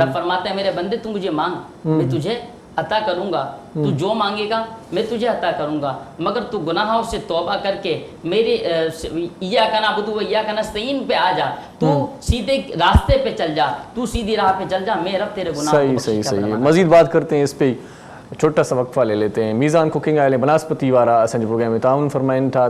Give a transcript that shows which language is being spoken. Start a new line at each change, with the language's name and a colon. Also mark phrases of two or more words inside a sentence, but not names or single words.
Urdu: رب فرماتا ہے میرے بندے تو مجھے مانگ, میں تجھے عطا کروں گا, تو جو مانگے گا میں تجھے عطا کروں گا, مگر تو گناہوں سے توبہ کر کے میرے
Arabic: ایاک نعبد و ایاک نستعین
Urdu: پہ آ جا, تو سیدھے راستے پہ چل جا, تو سیدھی راہ پہ چل جا, میں رب تیرے گناہوں کو بخشش کا پروانہ. مزید بات کرتے ہیں اس پہ, چھوٹا سا وقفہ لے لیتے ہیں.
Sindhi: میزان کوکنگ آئل بناسپتی وارا اسان پروگرام میں تعاون فرمائن تھا.